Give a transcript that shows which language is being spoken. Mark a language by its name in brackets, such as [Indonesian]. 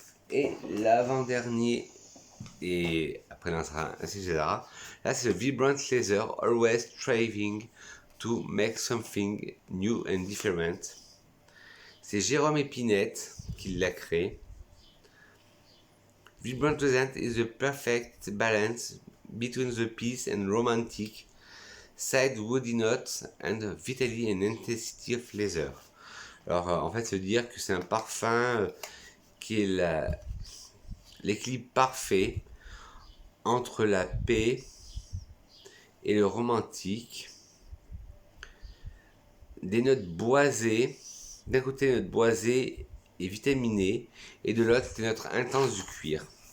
[French] Et l'avant-dernier, et après là, là c'est le Vibrant Laser, Always Striving to Make Something New and Different. C'est Jérôme Épinette qui l'a créé. [English] Vibrant Laser is the perfect balance between the peace and romantic side woody notes and vitality and intensity of leather. [French] Alors en fait, ça veut dire que c'est un parfum qui est l'équilibre parfait entre la paix et le romantique. Des notes boisées, d'un côté des notes boisées et vitaminées, et de l'autre des notes intenses du cuir.